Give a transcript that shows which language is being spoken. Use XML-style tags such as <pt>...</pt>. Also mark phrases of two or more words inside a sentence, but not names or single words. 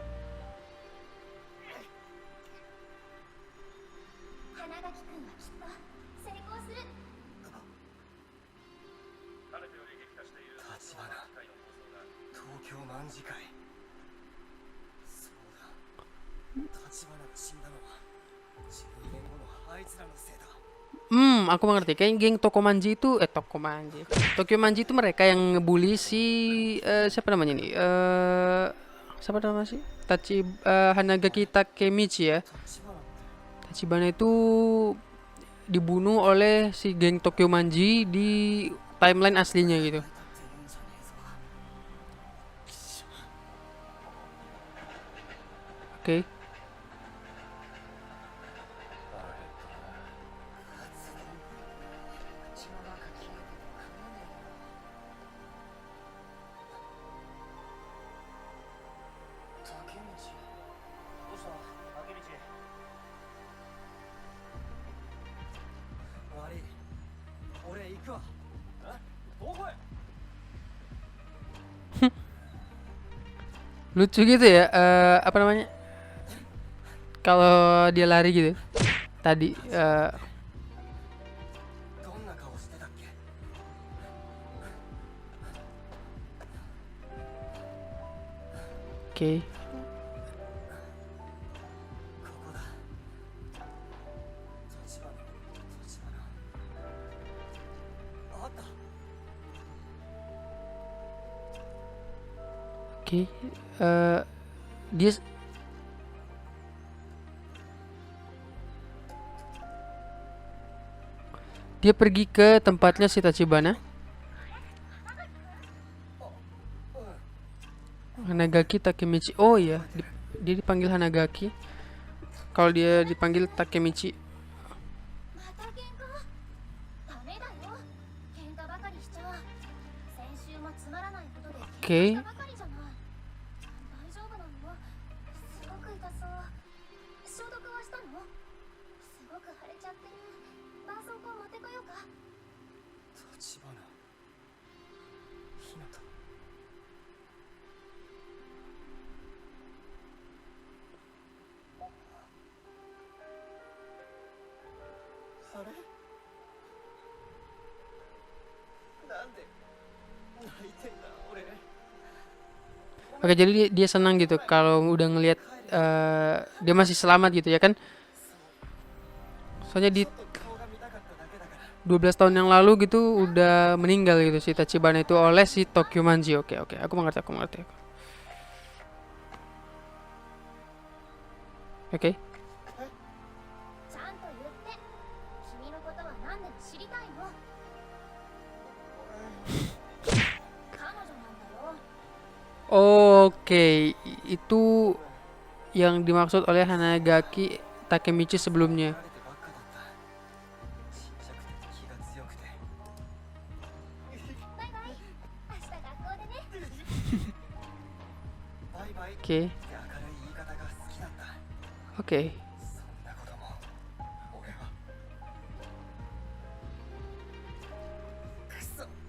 <ja>花垣くんはきっと成功する。立花、東京京卍会。そうだ、立花が死んだのは12年後のあいつらのせいだ。</ja> <id>Aku mengerti. Kayaknya geng Tokomanji itu Tokomanji. Tokyo Manji itu mereka yang ngebully si siapa namanya nih? Siapa namanya sih? Hanagaki Takemichi ya.</id> <ja>立花って</ja> <id>Tachibana itu dibunuh oleh si geng Tokyo Manji di timeline aslinya gitu.</id> <ja>だって言うんじゃねえぞ。貴様</ja> <id>Oke.</id> <ja>竹道。どうした竹道。悪い、俺行くわ。どこへ。</ja> <id>Lucu gitu ya, apa namanya? Kalau dia lari gitu. Tadi</id> <ja>どんな顔してたっけ。</ja> <id>oke.</id> <ja>ここだ。立花、あった。</ja> <id>Oke. Dia dia pergi ke tempatnya si Tachibana. Hanagaki Takemichi. Oh iya, dia dipanggil Hanagaki. Kalau dia dipanggil Takemichi.</id> <ja>また喧嘩？ダメだよ。喧嘩ばかりしちゃ。先週もつまらないことで喧嘩したばかりじゃない。大丈夫なの？すごく痛そう。消毒はしたの？すごく腫れちゃってる。絆創膏持ってこようか。立花、ひなた。あれ、なんで泣いてんだ俺。</ja> <id>Oke, jadi dia senang gitu kalau udah ngelihat dia masih selamat gitu ya kan? Soalnya di</id> <ja>顔が見たかっただけだから。</ja> <id>12 tahun yang lalu gitu udah meninggal gitu si Tachibana itu oleh si Tokyo Manji. Oke, aku mengerti. Oke.</id> <ja>ちゃんと言って。君のことは何でも知りたいの。彼女なんだよ。</ja> <id>Oke, itu yang dimaksud oleh Hanagaki Takemichi sebelumnya.</id> <ja>慣れてばっかだった。ちっちゃくて気が強くて。バイバイ。明日学校でね。バイバイって</ja> <id>Oke,</id> <ja>明るい言い方が好きだった。</ja> <id>oke.</id> <ja>そんなことも俺は。くそ。</ja>